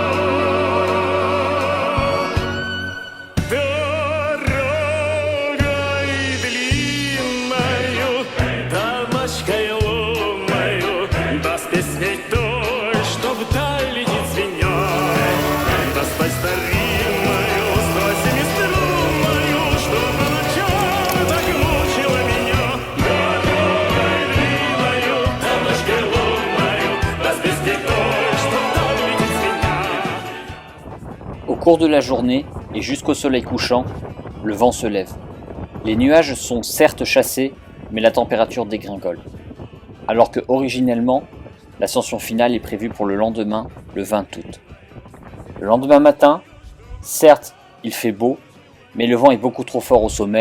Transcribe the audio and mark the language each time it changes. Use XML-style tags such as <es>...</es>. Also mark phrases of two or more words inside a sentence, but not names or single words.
<ru>Дорогой длинною, дамочкой лунною, да с песней той, что вдаль летит звеня, да с той старинною, 107-струнною, что поначалу так мучила меня. Дорогой длинною, дамочкой лунною, да с песней той, что вдаль летит звеня.</ru> <fr>Au cours de la journée, et jusqu'au soleil couchant, le vent se lève. Les nuages sont certes chassés, mais la température dégringole. Alors que originellement, l'ascension finale est prévue pour le lendemain, le 20 août. Le lendemain matin, certes, il fait beau, mais le vent est beaucoup trop fort au sommet.</fr>